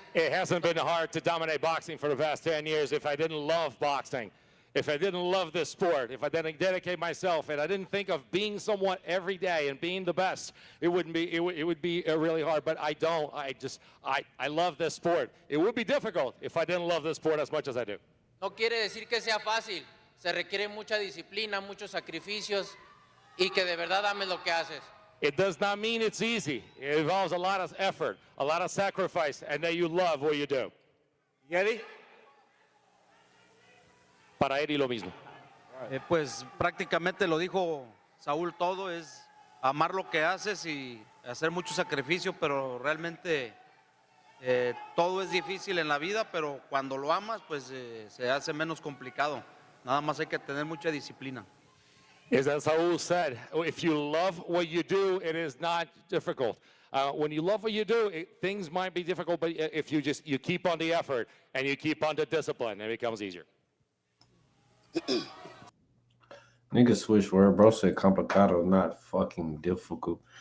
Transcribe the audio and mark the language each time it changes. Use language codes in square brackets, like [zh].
[en] It hasn't been hard to dominate boxing for the past 10 years if I didn't love boxing, if I didn't love this sport, if I didn't dedicate myself, and I didn't think of being someone every day and being the best, it would be really hard. But I don't. I love this sport. It would be difficult if I didn't love this sport as much as I do. [es] no quiere decir que sea fácil. Se requiere mucha disciplina, muchos sacrificios y que de verdad ames lo que haces. [en] It does not mean it's easy. It involves a lot of effort, a lot of sacrifice, and that you love what you do. [es] ¿Y Eddie? Para Eddie lo mismo. Pues prácticamente lo dijo Saúl todo, es amar lo que haces y hacer mucho sacrificio, pero realmente todo es difícil en la vida, pero cuando lo amas pues se hace menos complicado. Nada más hay que tener mucha disciplina. [en] As Saul said, if you love what you do, it is not difficult. When you love what you do, things might be difficult, but if you keep on the effort and you keep on the discipline, it becomes easier. Nigga switch word, bro said complicado, not fucking difficult.